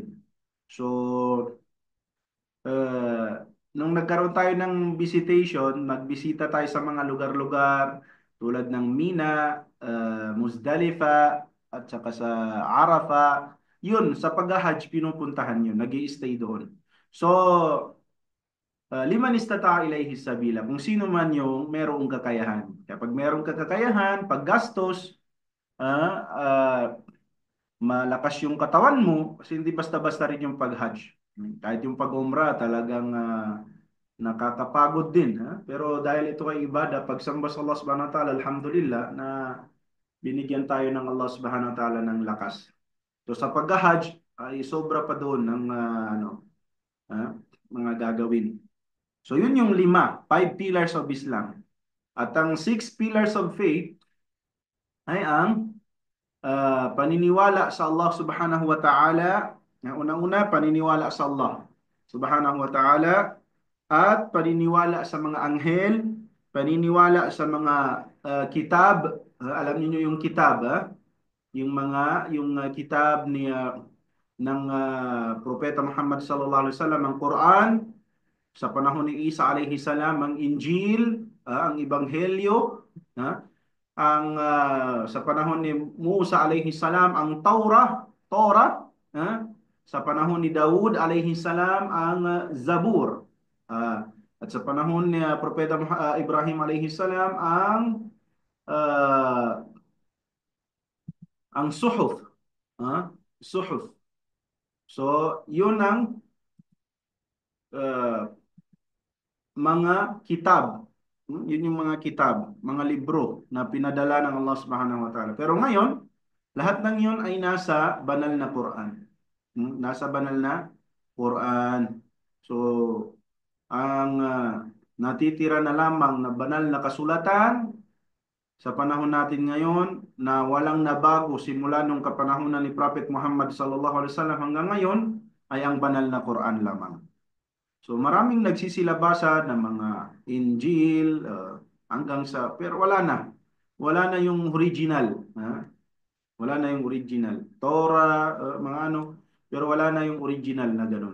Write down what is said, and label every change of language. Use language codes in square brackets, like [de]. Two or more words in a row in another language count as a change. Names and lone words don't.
[tl] So, uh, nung nagkaroon tayo ng visitation, nagbisita tayo sa mga lugar-lugar tulad ng Mina, Muzdalifa, at saka sa Arafah. Yun, sa pag-Hajj, pinupuntahan yun, nag-i-stay doon. So, [ar] لمن استطاع إليه سبيلا. [tl] Kung sino man yung merong kakayahan. Kapag merong kakayahan, paggastos, ah, ah, malakas yung katawan mo, kasi hindi basta-basta rin yung pag-Hajj. Kahit yung pag-umrah, talagang nakakapagod din. Pero dahil ito ay ibadah, pagsamba sa [ar] الله سبحانه وتعالى, [tl] alhamdulillah, na binigyan tayo ng [ar] الله سبحانه وتعالى [tl] ng lakas. So sa pag-Hajj, ay sobra pa doon ng ah, mga gagawin. So yun yung [en] five pillars of Islam. [tl] At ang [en] six pillars of faith [tl] ay ang paniniwala sa [ar] الله سبحانه وتعالى [tl] Unang-una, paniniwala sa [ar] الله سبحانه وتعالى [tl] at paniniwala sa mga anghel, paniniwala sa mga kitab. Alam niyo yung kitab, yung mga kitab ng Propeta Muhammad [ar] صلى الله عليه وسلم, [tl] ang Quran, sa panahon ni Isa [ar] عليه السلام [tl] ang Injil, ang Ebanghelyo, ha? Ang sa panahon ni Musa [ar] عليه السلام [tl] ang Torah, ha? Sa panahon ni Daud [ar] عليه السلام [tl] ang Zabur. Ah, at sa panahon ni Propeta Ibrahim [ar] عليه السلام [tl] ah, ang Suhuf, ha? Suhuf. So, yun ang ah, mga kitab. Yun yung mga kitab, mga libro na pinadala ng [ar] الله سبحانه وتعالى. [tl] Pero ngayon, lahat ng yun ay nasa banal na Quran. Nasa banal na Quran. So, ang natitira na lamang na banal na kasulatan sa panahon natin ngayon na walang nabago simula nung kapanahunan ni Prophet Muhammad [ar] صلى الله عليه وسلم [tl] hanggang ngayon ay ang banal na Quran lamang. So maraming nagsisilabasan ng mga Injil hanggang sa pero wala na. Wala na yung original, ha? Wala na yung original. Torah, mga ano, pero wala na yung original na ganun.